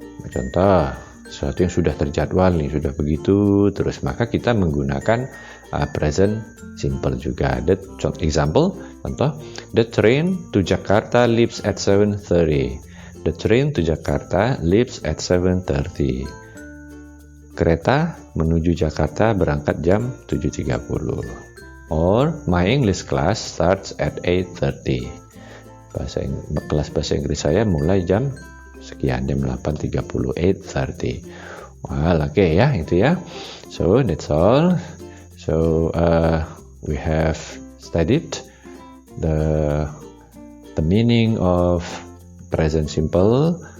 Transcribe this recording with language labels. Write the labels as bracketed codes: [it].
[id] Contoh, sesuatu yang sudah terjadwal nih, sudah begitu terus, maka kita menggunakan present simple juga. [en] Contoh, the train to Jakarta leaves at 7:30. The train to Jakarta leaves at 7:30. [id] Kereta menuju Jakarta berangkat jam 7.30. [en] Or my English class starts at 8:30. [id] Kelas bahasa Inggris saya mulai jam sekian, jam 8.30, 8:30. Well, oke ya, itu ya. [en] So that's all. So we have studied the meaning of present simple.